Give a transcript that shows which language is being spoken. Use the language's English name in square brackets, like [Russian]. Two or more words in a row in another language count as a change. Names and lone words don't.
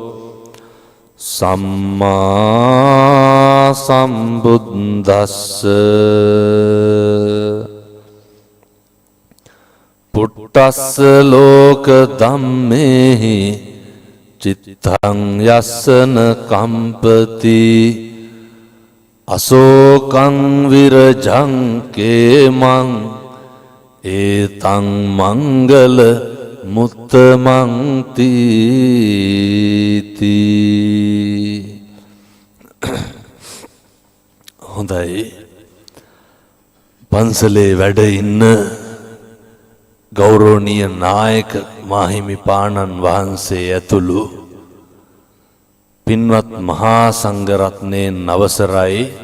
[Pali] සම්මා සම්බුද්දස්ස පුට්ටස්ස ලෝක ධම්මේහි චිත්තං යස්සන කම්පති අශෝකං විරජං කේමං ඒතං මංගල මුත්තමං තීති [Sinhala] හොඳයි පන්සලේ වැඩ ඉන්න ගෞරවනීය නායක මාහිමිපාණන් වහන්සේ ඇතුළු පින්වත් මහා සංඝරත්නයෙන් අවසරයි